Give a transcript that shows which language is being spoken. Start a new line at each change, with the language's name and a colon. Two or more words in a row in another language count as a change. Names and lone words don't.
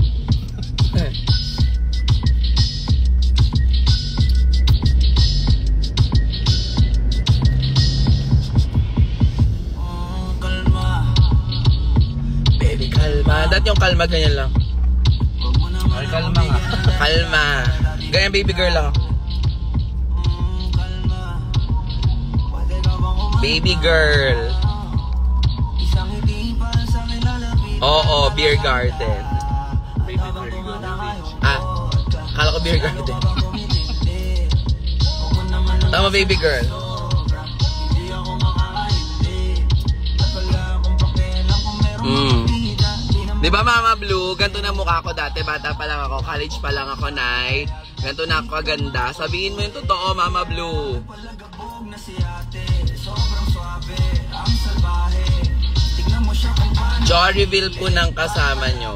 Filipino: Baby, kalma. Dati yung kalma, ganyan lang. Ay, kalma nga. Kalma. Ganyan,
English: baby girl lang. Baby girl.
Filipino: Oo,
English: beer garden.
Filipino: Kala ko
English: beer garden.
Filipino: Tama,
English: baby girl.
Filipino: Di ba, Mama Blue? Ganto na mukha ko dati. Bata pa lang ako. College pa lang ako, Nay. Ganto na ako kaganda. Sabihin mo yung totoo, Mama Blue.
English: Jaw reveal
Filipino: po ng kasama nyo.